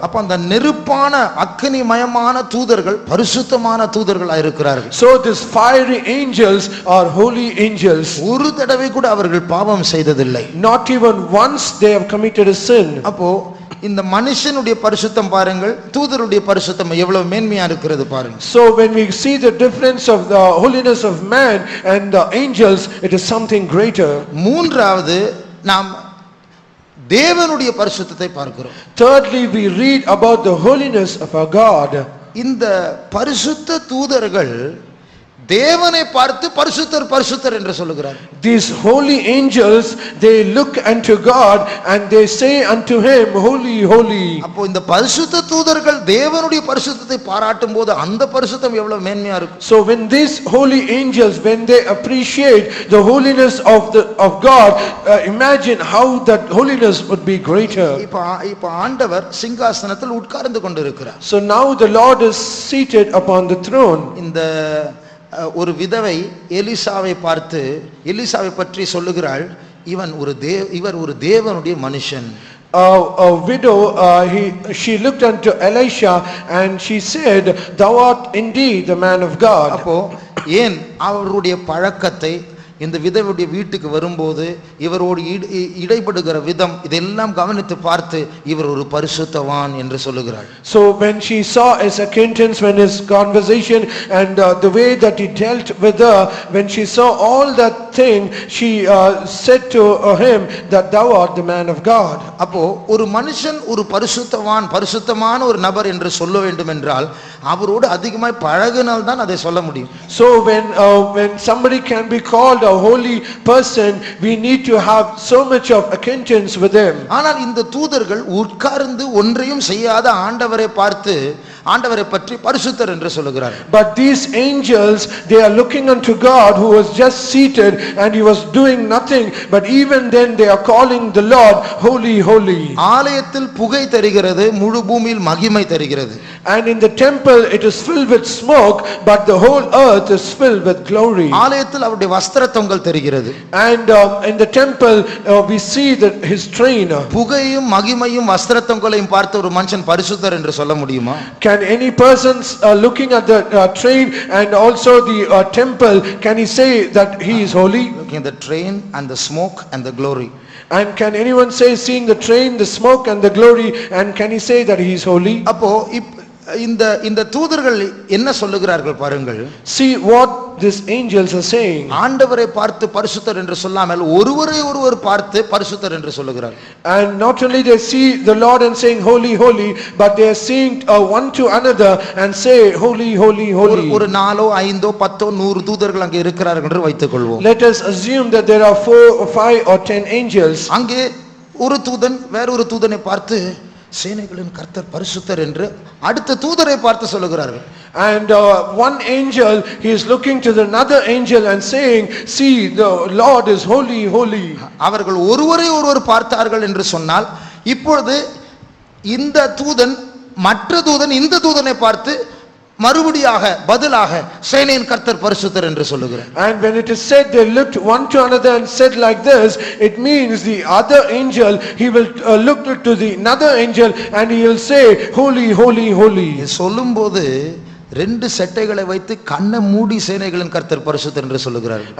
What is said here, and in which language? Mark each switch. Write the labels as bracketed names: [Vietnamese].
[Tamil] அப்ப அந்த நெருப்பான அக்னிமயமான தூதர்கள் பரிசுத்தமான தூதர்களா இருக்கிறார்கள். [English] So these fiery angels are holy angels. [Tamil] ஒரு தடவை கூட அவர்கள் பாவம் செய்ததில்லை. [English] Not even once they have committed a sin. [Tamil] அப்போ இந்த மனுஷனுடைய பரிசுத்தம் பாருங்கள், தூதருடைய பரிசுத்தம் எவ்வளவு மேன்மையா இருக்கிறது பாருங்க. [English] So when we see the difference of the holiness of man and the angels, it is something greater. [Tamil] மூன்றாவது நாம் தேவனுடைய பரிசுத்தத்தை பார்க்கிறோம். [English] Thirdly, we read about the holiness of our God. [Tamil] இந்த பரிசுத்த தூதர்கள் தேவனை பார்த்து பரிசுத்தர் பரிசுத்தர் என்று சொல்லுகிறார். [English] These holy angels, they look unto God and they say unto him, holy, holy. [Tamil] அப்போ இந்த பரிசுத்த தூதர்கள் தேவனுடைய பரிசுத்தத்தை பாராட்டும் போது அந்த பரிசுத்தம் எவ்வளவு மேன்மையா இருக்கும். [English] So when these holy angels, when they appreciate the holiness of God, imagine how that holiness would be greater. [Tamil] இப்ப ஆண்டவர் சிங்காசனத்தில் உட்கார்ந்து கொண்டிருக்கிறார். [English] So now the Lord is seated upon the throne. [Tamil] இந்த ஒரு விதவை எலிசாவை பார்த்து எலிசாவை பற்றி சொல்லுகிறாள், இவர் ஒரு தேவனுடைய மனுஷன். [English] A widow, she looked unto Elisha and she said, thou art indeed the man of God. [Tamil] அப்போ ஏன் அவருடைய பழக்கத்தை இந்த விதவையுடைய வீட்டுக்கு வரும்போது இவரோடு இடைபடுகிற விதம் இதெல்லாம் கவனித்து பார்த்து இவர் ஒரு பரிசுத்தவான் என்று சொல்லுகிறாள். [English] So when she saw his acquaintance, when his conversation and the way that he dealt with her, when she saw all that thing, she said to him that thou art the man of God. [Tamil] அப்போ ஒரு மனுஷன் ஒரு பரிசுத்தமான ஒரு நபர் என்று சொல்ல வேண்டும் என்றால் அவரோடு அதிகமாய் பழகினால் தான் அதை சொல்ல முடியும். [English] So when somebody can be called a holy person, we need to have so much of acquaintance with him. [Tamil] ஆனால் இந்த தூதர்கள் உட்கார்ந்து ஒன்றையும் செய்யாத ஆண்டவரை பார்த்து ஆண்டவரை பற்றி பரிசுத்தர் என்று சொல்லுகிறார்கள். [English] But these angels, they are looking unto God who was just seated and he was doing nothing, but even then they are calling the Lord holy, holy. [Tamil] ஆலயத்தில் புகை தெரிகிறது, முழு பூமியில் மகிமை தெரிகிறது. [English] And in the temple it is filled with smoke, but the whole earth is filled with glory. [Tamil] ஆலயத்தில் அவருடைய வஸ்திர தொங்கல் தெரிகிறது. [English] And in the temple we see that his train. [Tamil] புகையும் மகிமையும் வஸ்திர தொங்கலையும் பார்த்து ஒரு மனுஷன் பரிசுத்தர் என்று சொல்ல முடியுமா? [English] Can any person looking at the train and also the temple, can he say that he is holy? Looking at the train and the smoke and the glory. And can anyone say, seeing the train, the smoke and the glory, and can he say that he is holy? [Tamil] அப்போ இந்த தூதர்கள் என்ன சொல்லுகிறார்கள் பாருங்கள். [English] See what these angels are saying. [Tamil] ஆண்டவரை பார்த்து பரிசுத்தர் என்று சொல்லாமல் ஒருவரை ஒருவர் பார்த்து பரிசுத்தர் என்று சொல்லுகிறார்கள். [English] And not only they see the Lord and saying holy, holy, but they are seeing one to another and say holy, holy, holy. [Tamil] ஒரு 4 5 10 100 தூதர்கள் அங்கே இருக்கிறார்கள் என்று வைத்துக்கொள்வோம். [English] Let us assume that there are 4 or 5 or 10 angels. [Tamil] அங்கே ஒரு தூதன் வேறொரு தூதனை பார்த்து சேனைகளின் கர்த்தர் பரிசுத்தர் என்று அடுத்த தூதரை பார்த்து சொல்லுகிறார்கள். [English] And one angel, he is looking to another angel and saying, see, the Lord is holy, holy. [Tamil] அவர்கள் ஒருவரை ஒருவர் பார்த்தார்கள் என்று சொன்னால் இப்பொழுது இந்த தூதன் மற்ற தூதன் இந்த தூதனை பார்த்து மறுபடியாக பதிலாக சேனையின் கர்த்தர் பரிசுத்தர் என்று சொல்லுகிறார். [English] And when it is said they looked one to another and said like this, it means the other angel, he will look to the another angel and he will say holy, holy, holy. [Tamil] சொல்லும்போது ரெண்டு செட்டைகளை வைத்து கண்ணை மூடி சேனைகளின் கர்த்தர் பரிசுத்தர் என்று சொல்லுகிறார்கள்.